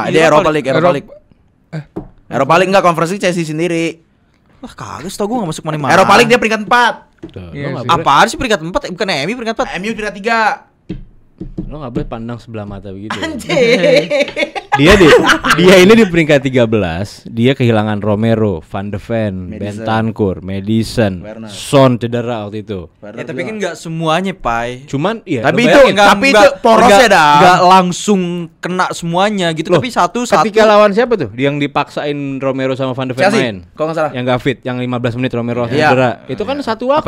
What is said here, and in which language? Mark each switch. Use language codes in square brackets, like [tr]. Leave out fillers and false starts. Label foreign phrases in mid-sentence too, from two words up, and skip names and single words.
[id] Dia Eropa League, Eropa League. Eropa League enggak, konferensi Chelsea sendiri. Wah, kagak tau gue gak masuk mana-mana. Eropa League dia peringkat 4. Tuh, Iya lo nggak sih. boleh, Apaan sih peringkat 4? Bukan MU peringkat 4. MU peringkat 3. lo nggak boleh pandang sebelah mata begitu. Anjir. Dia ini di peringkat 13. Dia kehilangan Romero, Van de Ven, Madison. Bentancur, Madison, Werner. Son cedera waktu itu. Ya tapi kan gak semuanya, Pai. Cuman iya. Tapi lo itu- bayangin, tapi itu porosnya dah. Gak langsung kena semuanya gitu. Loh, Tapi satu. ketika lawan siapa tuh? Yang dipaksain Romero sama Van de Ven Chelsea, main. kalau nggak salah. Yang gak fit, yang 15 menit Romero Iya. cedera. Itu kan satu Apa